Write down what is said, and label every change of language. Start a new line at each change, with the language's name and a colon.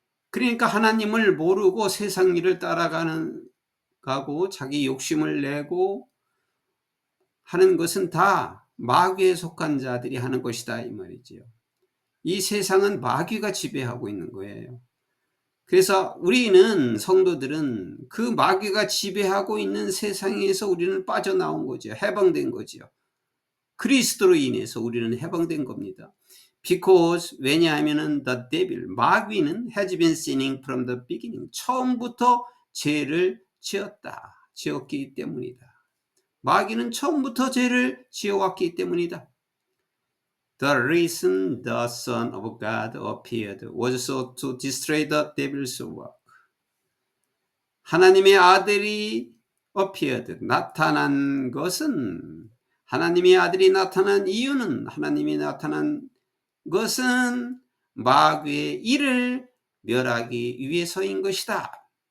Korean: 그러니까 하나님을 모르고 세상 일을 가고 자기 욕심을 내고 하는 것은 다 마귀에 속한 자들이 하는 것이다 이 말이지요. 이 세상은 마귀가 지배하고 있는 거예요. 그래서 우리는, 성도들은 그 마귀가 지배하고 있는 세상에서 우리는 빠져나온 거죠. 해방된 거죠. 그리스도로 인해서 우리는 해방된 겁니다.
English: Because,
Korean: 왜냐하면은
English: the devil,
Korean: 마귀는
English: has been sinning from the beginning.
Korean: 처음부터 죄를 지었기 때문이다. 마귀는 처음부터 죄를 지어왔기 때문이다.
English: The reason the Son of God appeared was so to destroy the devil's work.
Korean: 하나님의 아들이
English: appeared,
Korean: 나타난 것은, 하나님의 아들이 나타난 이유는, 하나님이 나타난 것은 마귀의 일을 멸하기 위해서인 것이다.